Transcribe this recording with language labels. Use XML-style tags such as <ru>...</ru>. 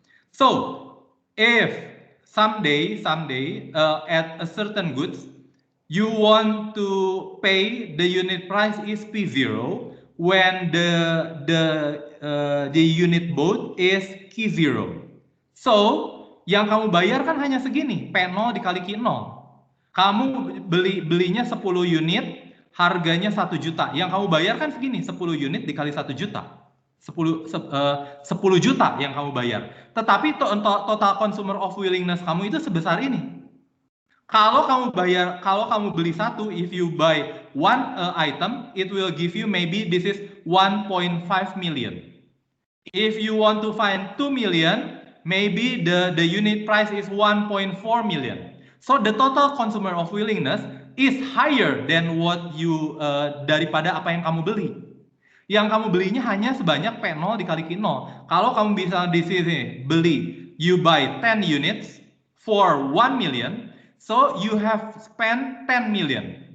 <en>So if someday at a certain goods you want to pay the unit price is P0 when the unit bought is Q0.</en> <id>So yang kamu bayar kan hanya segini, P0 dikali Q0. Kamu belinya 10 unit, harganya 1 juta. Yang kamu bayar kan segini, 10 unit dikali 1 juta. 10 juta yang kamu bayar. Tetapi</id> <en>total consumer of willingness</en> <id>kamu itu sebesar ini. Kalau kamu beli satu,</id> <en>if you buy one item, it will give you maybe this is 1.5 million. If you want to find 2 million, maybe the unit price is 1.4 million. So the total consumer of willingness is higher than what you</en> <id>daripada apa yang kamu beli. Yang kamu belinya hanya sebanyak P0 dikali Q0. Kalau kamu bisa di sini beli,</id> <en>you buy 10 units for 1 million, so you have spent 10 million.</en>